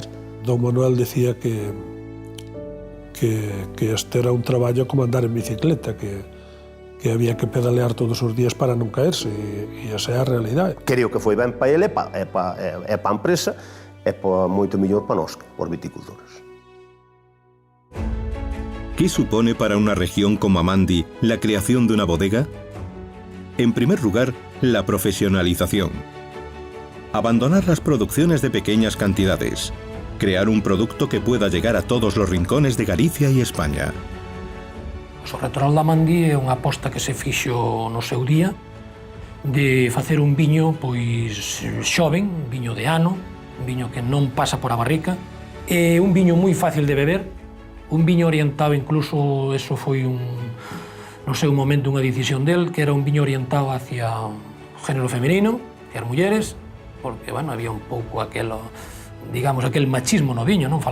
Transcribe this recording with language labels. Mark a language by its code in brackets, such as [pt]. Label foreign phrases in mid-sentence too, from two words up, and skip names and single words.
[gl] Don Manuel decía que este era un traballo como andar en bicicleta, que había que pedalear todos os días para non caerse, e esa é a realidade. Creo que foi ben para ele, é para a empresa, é moito mellor para nós, por viticultores. [es] ¿Qué supone para una región como Amandi la creación de una bodega? En primer lugar, la profesionalización. Abandonar las producciones de pequeñas cantidades. Crear un producto que pueda llegar a todos los rincones de Galicia y España. [gl] O Rectoral de Amandi é unha aposta que se fixo no seu día de facer un viño pois xoven, un viño de ano, un viño que non pasa por a barrica, é un viño moi fácil de beber, un viño orientado, incluso eso foi no seu momento unha decisión del, que era un viño orientado hacia o género femenino, hacia as mulleres, porque, bueno, había un pouco aquel machismo no viño, non?